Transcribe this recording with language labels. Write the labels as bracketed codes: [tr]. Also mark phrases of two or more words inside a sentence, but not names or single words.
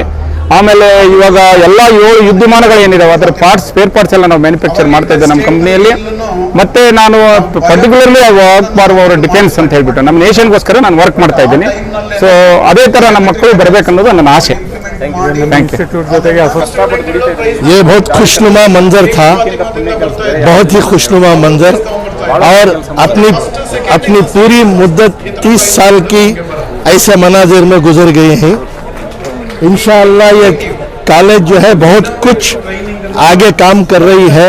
[kn] ಆಮೇಲೆ ಇವಾಗ ಎಲ್ಲ 7 ಯುದ್ಧವಿಮಾನಗಳು ಏನಿದಾವೆ ಅದರ [en] spare parts [kn] ಎಲ್ಲ ನಾವು ಮ್ಯಾನುಫ್ಯಾಕ್ಚರ್ ಮಾಡ್ತಾ ಇದ್ದೇವೆ ನಮ್ಮ ಕಂಪ್ನಿಯಲ್ಲಿ. ಮತ್ತೆ ನಾನು [en] particularly work [kn] ಮಾಡುವವರು ಡಿಫೆನ್ಸ್ ಅಂತ ಹೇಳ್ಬಿಟ್ಟು ನಮ್ಮ ನೇಷನ್ಗೋಸ್ಕರ ನಾನು ವರ್ಕ್ ಮಾಡ್ತಾ ಇದ್ದೀನಿ. ಸೊ ಅದೇ ತರ ನಮ್ಮ ಮಕ್ಕಳು ಬರಬೇಕನ್ನೋದು ನನ್ನ ಆಸೆ. ಥ್ಯಾಂಕ್ [hi] ये बहुत खुशनुमा मंजर था, बहुत ही खुशनुमा मंजर, और अपनी पूरी मुद्दत 30 साल की ऐसे मनाजिर में गुजर गई हैं. इंशाअल्लाह ये कॉलेज जो है बहुत कुछ आगे काम कर रही है.